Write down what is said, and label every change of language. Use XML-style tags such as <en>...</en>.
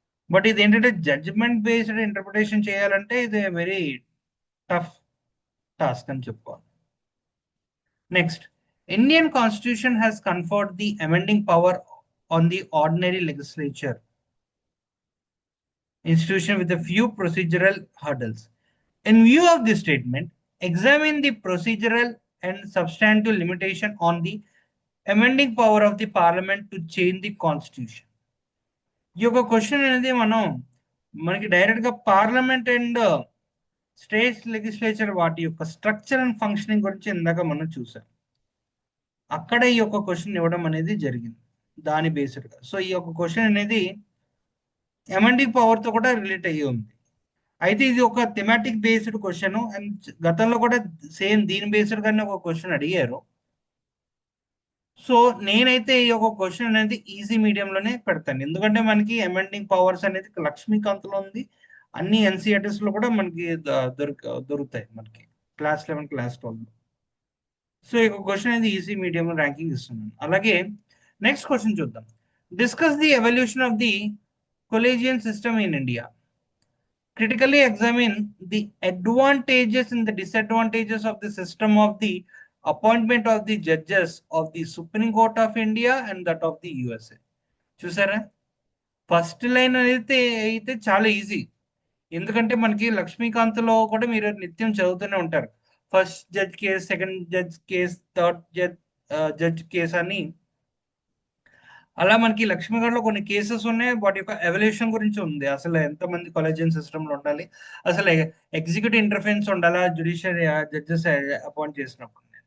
<te>But ఇది ఏంటంటే judgement based interpretation చేయాలంటే ఇది వెరీ టఫ్ టాస్క్ అని చెప్పుకోవాలి.</te> <en>Next, Indian constitution has conferred the amending power on the ordinary legislature institution with a few procedural hurdles. In view of this statement, examine the procedural and substantive limitation on the amending power of the parliament to change the constitution.</en> <te>ఈ యొక్క question అనేది మనకి direct గా parliament and state legislature వాటి యొక్క structure and functioning గురించి ఇందాక మనం చూసాం. అక్కడ ఈ యొక్క క్వశ్చన్ ఇవ్వడం అనేది జరిగింది దాని బేస్డ్ గా. సో ఈ యొక్క క్వశ్చన్ అనేది అమెండింగ్ పవర్ తో కూడా రిలేట్ అయ్యి ఉంది. అయితే ఇది ఒక థెమాటిక్ బేస్డ్ క్వశ్చన్ అండ్ గతంలో కూడా సేమ్ దీని బేస్డ్ గానే ఒక క్వశ్చన్ అడిగారు. సో నేనైతే ఈ యొక్క క్వశ్చన్ అనేది ఈజీ మీడియం లోనే పెడతాను, ఎందుకంటే మనకి అమెండింగ్ పవర్స్ అనేది లక్ష్మీకాంత్ లో ఉంది, అన్ని ఎన్సీఆర్టీస్ లో కూడా మనకి దొరుకుతాయి మనకి క్లాస్ 11 క్లాస్ 12. సో ఈ యొక్క క్వశ్చన్ అనేది ఈజీ మీడియం ర్యాంకింగ్ ఇస్తున్నాను. అలాగే నెక్స్ట్ క్వశ్చన్ చూద్దాం.</te> <en>Discuss the evolution of the collegiate system in India. Critically examine the advantages and the disadvantages of the system of the appointment of the judges of the Supreme Court of India and that of the USA.</en> <te>చూసారా, first line అయితే చాలా easy. ఎందుకంటే మనకి లక్ష్మీకాంత్లో కూడా మీరు నిత్యం చదువుతూనే ఉంటారు. First judge case, second judge case, third judge case అని. అలా మనకి లక్ష్మీగఢ్లో కొన్ని కేసెస్ ఉన్నాయి. వాటి యొక్క ఎవల్యూషన్ గురించి ఉంది. అసలు ఎంతమంది కొలేజియన్ సిస్టంలో ఉండాలి, అసలు ఎగ్జిక్యూటివ్ ఇంటర్ఫరెన్స్ ఉండాలా జ్యుడిషియరీ జడ్జెస్ అపాయింట్ చేసినప్పుడు.</te>